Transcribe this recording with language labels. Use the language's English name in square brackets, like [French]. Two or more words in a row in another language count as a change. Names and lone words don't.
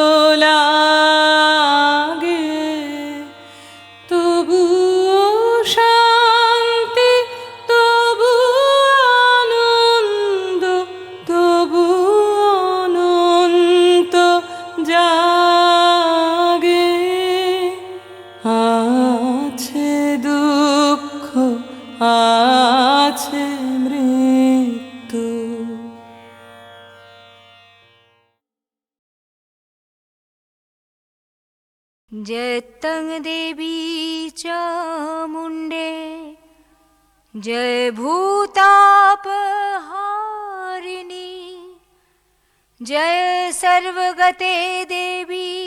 [Bangla] লাগে তবু শান্তি তবু আনন্দ তবু অনন্ত জাগে আছে দুঃখ আছে মৃত্যু। [Sanskrit] जय तं देवी चामुण्डे जय भूतापहारिणी जय सर्वगते देवी